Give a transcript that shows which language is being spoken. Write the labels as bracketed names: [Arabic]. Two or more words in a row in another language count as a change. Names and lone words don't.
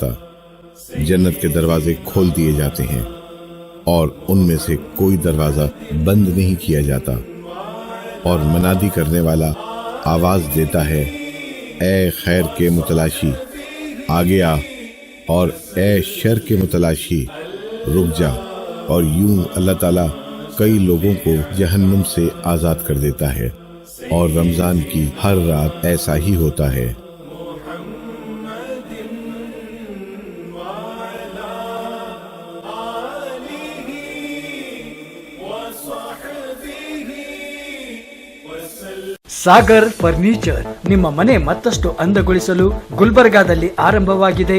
[Urdu] جنت کے دروازے کھول دیے جاتے ہیں اور ان میں سے کوئی دروازہ بند نہیں کیا جاتا, اور منادی کرنے والا آواز دیتا ہے اے خیر کے متلاشی آگے آ، اور اے شر کے متلاشی رک جا. اور یوں اللہ تعالیٰ کئی لوگوں کو جہنم سے آزاد کر دیتا ہے، اور رمضان کی ہر رات ایسا ہی ہوتا ہے. [Kannada] ಸಾಗರ್ ಫರ್ನಿಚರ್ ನಿಮ್ಮ ಮನೆ ಮತ್ತಷ್ಟು ಅಂದಗೊಳಿಸಲು ಗುಲ್ಬರ್ಗಾದಲ್ಲಿ ಆರಂಭವಾಗಿದೆ.